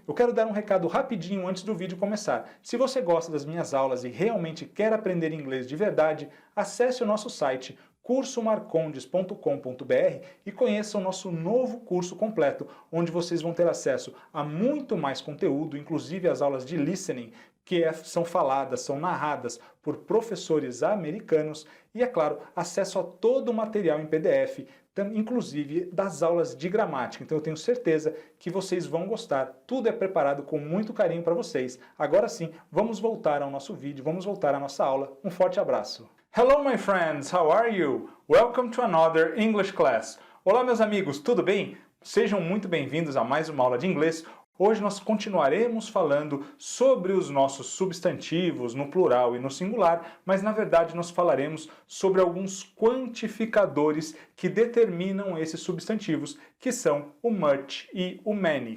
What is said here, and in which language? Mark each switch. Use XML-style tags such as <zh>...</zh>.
<pt>Eu quero dar um recado rapidinho antes do vídeo começar. Se você gosta das minhas aulas e realmente quer aprender inglês de verdade, acesse o nosso site cursomarcondes.com.br e conheça o nosso novo curso completo, onde vocês vão ter acesso a muito mais conteúdo, inclusive as aulas de listening, são faladas, são narradas por professores americanos e, é claro, acesso a todo o material em PDF, inclusive das aulas de gramática. Então eu tenho certeza que vocês vão gostar. Tudo é preparado com muito carinho para vocês. Agora sim, vamos voltar ao nosso vídeo, vamos voltar à nossa aula. Um forte abraço.</pt> <en>Hello my friends, how are you? Welcome to another English class.</en> <pt>Olá meus amigos, tudo bem? Sejam muito bem-vindos a mais uma aula de inglês. Hoje nós continuaremos falando sobre os nossos substantivos no plural e no singular, mas na verdade nós falaremos sobre alguns quantificadores que determinam esses substantivos, que são o much e o many.</pt>